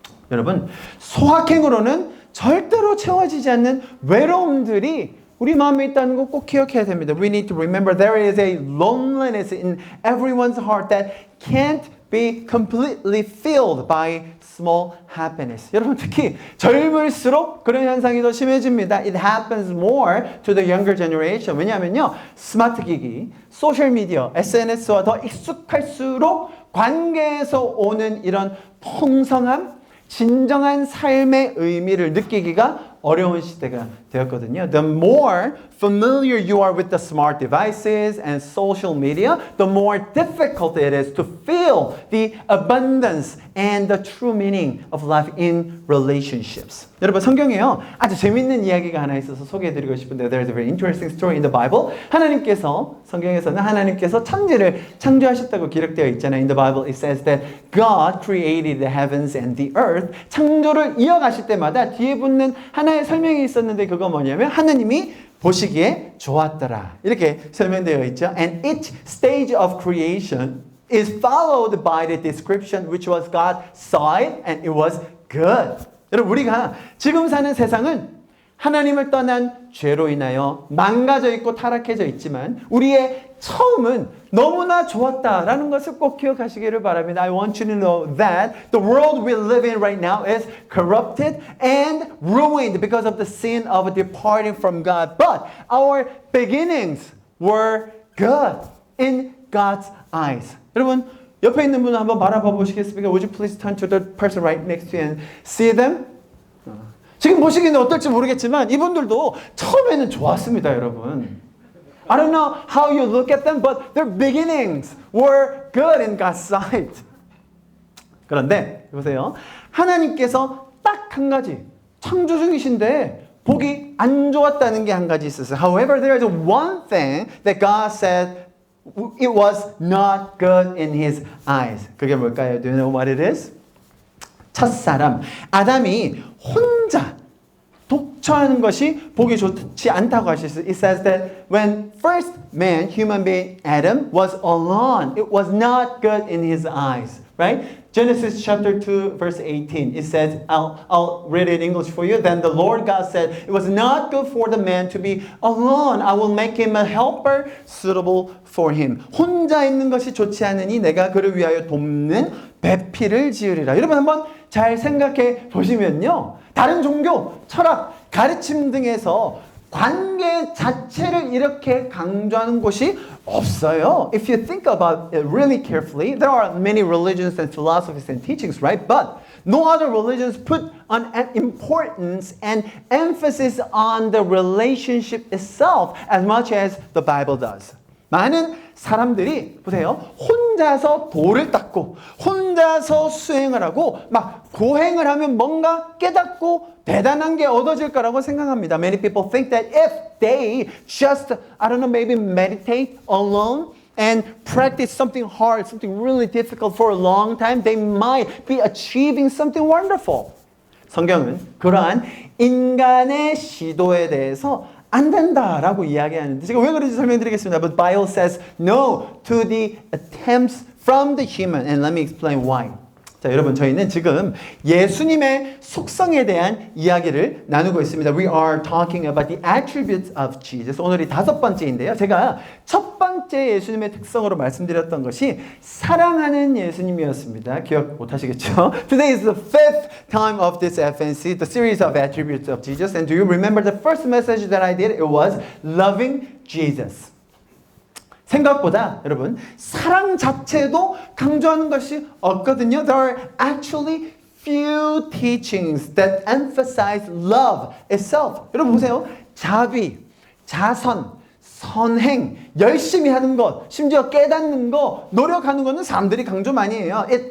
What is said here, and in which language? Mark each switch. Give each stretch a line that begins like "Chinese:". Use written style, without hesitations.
Korean: 여러분, 소확행으로는 절대로 채워지지 않는 외로움들이 우리 마음에 있다는 거 꼭 기억해야 됩니다.
English: We need to remember there is a loneliness in everyone's heart that can't be completely filled by small happiness.
Korean: 여러분, 특히 젊을수록 그런 현상이 더 심해집니다.
English: It happens more to the younger generation.
Korean: 왜냐하면요, 스마트 기기, 소셜미디어, SNS와 더 익숙할수록 관계에서 오는 이런 풍성함, 진정한 삶의 의미를 느끼기가 어려운 시대가 되었거든요.
English: The more familiar you are with the smart devices and social media, the more difficult it is to feel the abundance and the true meaning of life in relationships.
Korean: 여러분, 성경에요, 아주 재밌는 이야기가 하나 있어서 소개해드리고 싶은데,
English: there's a very interesting story in the Bible.
Korean: 성경에서는 하나님께서 천지를 창조하셨다고 기록되어 있잖아요.
English: In the Bible it says that God created the heavens and the earth.
Korean: 창조를 이어가실 때마다 뒤에 붙는 하나의 설명이 있었는데, 그거 뭐냐면 하나님이 보시기에 좋았더라, 이렇게 설명되어 있죠.
English: And each stage of creation is followed by the description which was God saw it and it was good.
Korean: 여러분, 우리가 지금 사는 세상은 하나님을 떠난 죄로 인하여 망가져 있고 타락해져 있지만 우리의 처음은 너무나 좋았다라는 것을 꼭 기억하시기를 바랍니다.
English: I want you to know that the world we live in right now is corrupted and ruined because of the sin of departing from God. But our beginnings were good in God's eyes.
Korean: 여러분, 옆에 있는 분을 한번 바라봐 보시겠습니까?
English: Would you please turn to the person right next to you and see them?
Korean: 지금 보시기에는 어떨지 모르겠지만 이분들도 처음에는 좋았습니다, 여러분.
English: I don't know how you look at them, but their beginnings were good in God's sight.
Korean: 그런데 보세요, 하나님께서 딱 한 가지 창조 중이신데 보기 안 좋았다는 게 한 가지 있었어요.
English: However, there is one thing that God said it was not good in His eyes.
Korean: 그게 뭘까요?
English: Do you know what it is?
Korean: 첫사람 아담이 혼자 독처하는 것이 보기 좋지 않다고 하셨어요.
English: It says that when first man, human being Adam was alone, it was not good in his eyes. Right? Genesis chapter 2 verse 18. It says, I'll read it in English for you. Then the Lord God said, it was not good for the man to be alone. I will make him a helper suitable for him.
Korean: 혼자 있는 것이 좋지 않으니 내가 그를 위하여 돕는 배필을 지으리라. 여러분, 한번 잘 생각해 보시면요, 다른 종교, 철학, 가르침 등에서 관계 자체를 이렇게 강조하는 곳이 없어요.
English: If you think about it really carefully, there are many religions and philosophies and teachings, right? But no other religions put an importance and emphasis on the relationship itself as much as the Bible does.
Korean: 많은 사람들이 보세요, 혼자서 돌을 닦고 혼자서 수행을 하고 막 고행을 하면 뭔가 깨닫고 대단한 게 얻어질 거라고 생각합니다.
English: Many people think that if they just, I don't know, maybe meditate alone and practice something hard, something really difficult for a long time, they might be achieving something wonderful.
Korean: 성경은 그러한 인간의 시도에 대해서 안 된다라고 이야기하는데 제가 왜 그런지 설명드리겠습니다.
English: But Bible says no to the attempts from the human. And let me explain why.
Korean: 자, 여러분 저희는 지금 예수님의 속성에 대한 이야기를 나누고 있습니다.
English: We are talking about the attributes of Jesus.
Korean: 오늘이 5번째인데요. 제가 첫 번째 예수님의 특성으로 말씀드렸던 것이 사랑하는 예수님이었습니다. 기억 못 하시겠죠?
English: Today is the 5th time of this FNC, the series of attributes of Jesus. And do you remember the first message that I did? It was loving Jesus.
Korean: 생각보다 여러분 사랑 자체도 강조하는 것이 없거든요.
English: There are actually few teachings that emphasize love itself.
Korean: 여러분 보세요. 자비, 자선, 선행, 열심히 하는 것, 심지어 깨닫는 것, 노력하는 것은 사람들이 강조 많이 해요.